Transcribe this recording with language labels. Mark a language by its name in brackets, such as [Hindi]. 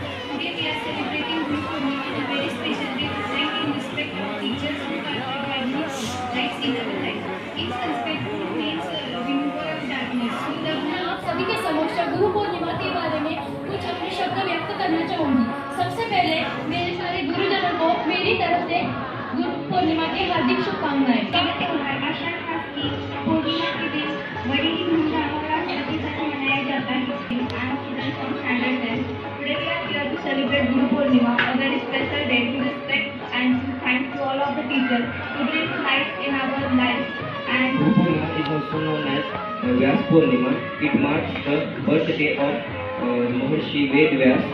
[English] Today we are celebrating Guru Purnima, a very special day to thank and respect our teachers who have provided lights in our life. Its respect means remover of darkness. [Hindi] मैं आप सभी के समक्ष गुरु पूर्णिमा के बारे में कुछ अपने शब्द व्यक्त करना चाहूंगी. सबसे पहले मेरे सारे गुरुजनों को मेरी तरफ से गुरु पूर्णिमा की हार्दिक शुभकामनाएं. आषाढ़ मास की पूर्णिमा के दिन बड़ी ही धूमधाम और आस्था के साथ मनाया जाता है. [English] I am student from standard 10. Today we are here to celebrate Guru Purnima, a very special day to respect and to thank to all of the teachers who bring light in our lives. And Guru Purnima is also known as Vyas Purnima. It marks the birthday of Maharshi Ved Vyas.